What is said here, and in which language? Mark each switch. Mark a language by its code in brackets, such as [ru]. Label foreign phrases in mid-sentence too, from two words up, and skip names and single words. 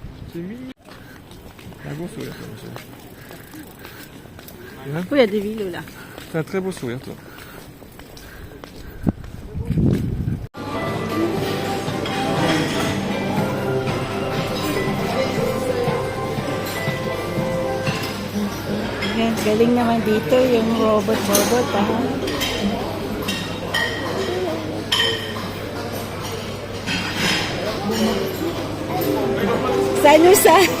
[fr] C'est un beau sourire, toi, monsieur. Hein? Oui, il y a des vélos là. C'est un très beau sourire, toi. [tl] Ayan, galing naman dito yung robot ha. Sanusa.